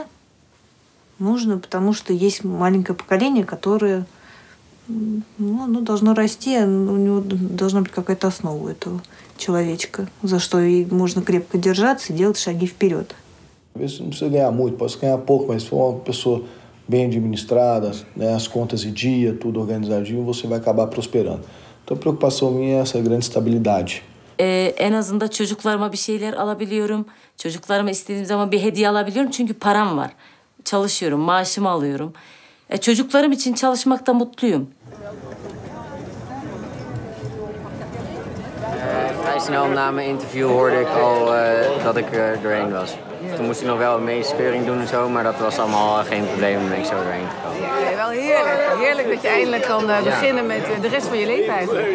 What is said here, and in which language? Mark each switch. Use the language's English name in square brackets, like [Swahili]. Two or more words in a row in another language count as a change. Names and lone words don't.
[Russian] нужно, потому что есть маленькое поколение, которое оно должно расти, у него должна быть какая-то основа у этого человечка, за что и можно крепко держаться и делать шаги вперед. [Portuguese] Às vezes não precisa ganhar muito, pode ganhar pouco, mas se for uma pessoa bem administrada, né, as contas em dia, tudo organizadinho, você vai acabar prosperando. Então a preocupação minha é essa grande estabilidade. [Turkish] En azından çocuklarıma bir şeyler alabiliyorum. Çocuklarıma istediğim zaman bir hediye alabiliyorum çünkü param var. Çalışıyorum, maaşımı alıyorum. Çocuklarım için çalışmakta mutluyum. [Dutch] Vrij snel na mijn interview hoorde ik al dat ik doorheen was. Toen moest ik nog wel een meeskeuring doen en zo, maar dat was allemaal geen probleem. Dan ben ik zo doorheen gekomen. Ja, wel heerlijk. Heerlijk dat je eindelijk kan beginnen met de rest van je leven eigenlijk.